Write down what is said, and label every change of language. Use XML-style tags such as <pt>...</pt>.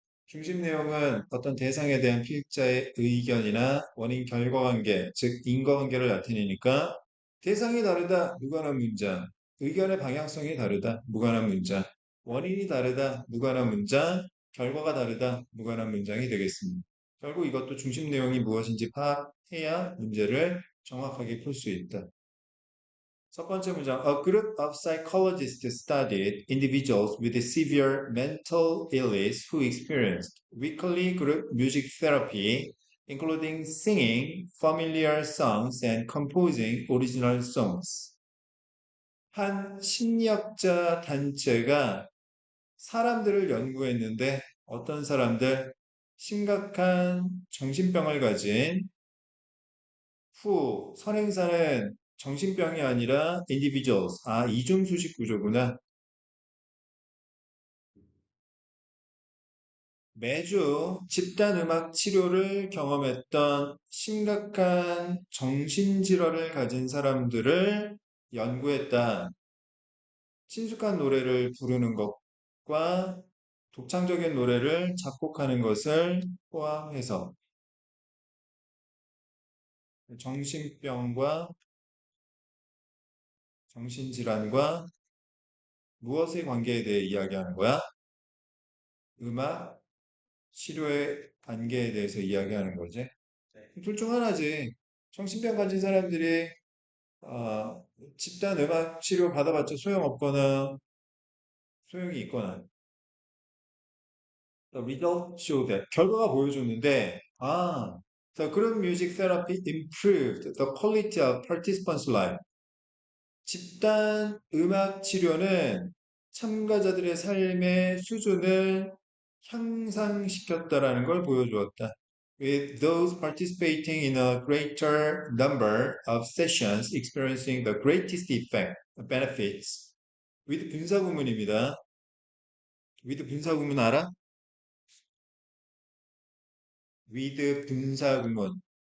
<ko>중심 내용은 어떤 대상에 대한 필자의 의견이나 원인 결과관계, 즉 인과관계를 나타내니까 대상이 다르다, 무관한 문장. 의견의 방향성이 다르다, 무관한 문장. 원인이 다르다, 무관한 문장. 결과가 다르다, 무관한 문장이 되겠습니다. 결국 이것도 중심 내용이 무엇인지 파악해야 문제를 정확하게 풀 수 있다. 첫 번째 문장.</ko> <en>A group of psychologists studied individuals with severe mental illness who experienced weekly group music therapy, including singing familiar songs and composing original songs.</en> <ko>한 심리학자 단체가 사람들을 연구했는데 어떤 사람들? 심각한 정신병을 가진 후 선행사는 정신병이 아니라 individuals. 아, 이중수식 구조구나. 매주 집단 음악 치료를 경험했던 심각한 정신질환을 가진 사람들을 연구했다. 친숙한 노래를 부르는 것과 독창적인 노래를 작곡하는 것을 포함해서 정신병과 정신질환과 무엇의 관계에 대해 이야기하는 거야? 음악, 치료의 관계에 대해서 이야기하는 거지. 둘 중 하나지. 정신병 가진 사람들이 집단 음악 치료 받아봤자 소용없거나 소용이 있거나</ko> <en>the result showed that</en> <ko>결과가 보여줬는데</ko> <en>the group music therapy improved the quality of participants' life.</en> <ko>집단 음악 치료는 참가자들의 삶의 수준을 향상시켰다라는 걸 보여주었다.</ko> <en>with those participating in a greater number of sessions experiencing the greatest effect, benefits.</en> <ko>with 분사구문입니다. with 분사구문 알아? with 분사구문.</ko>